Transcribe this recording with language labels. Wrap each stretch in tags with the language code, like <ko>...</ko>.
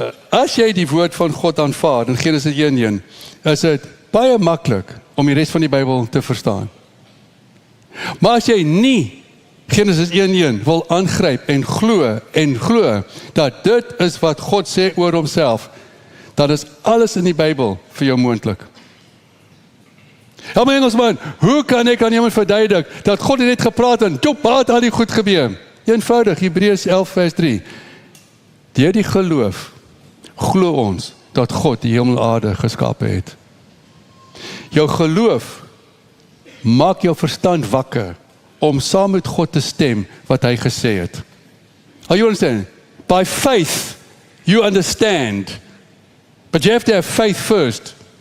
<af>As jy die woord van God aanvaar in Genesis 1:1, is dit baie maklik om die res van die Bybel te verstaan. Maar as jy nie Genesis 1:1 wil aangryp en glo dat dit is wat God sê oor homself, dan is alles in die Bybel vir jou moontlik. Ja, my Engelsman, hoe kan ek aan iemand verduidelik dat God het net gepraat en wat al die goed gebeur? Eenvoudig, Hebreërs 11 vers 3. Deur die geloof glo ons dat God die hemel en aarde geskape het. Jou geloof maak jou verstand wakker om saam met God te stem wat hy gesê het.</af> <en>Are you understand? By faith you understand. But you have to have faith first.</en>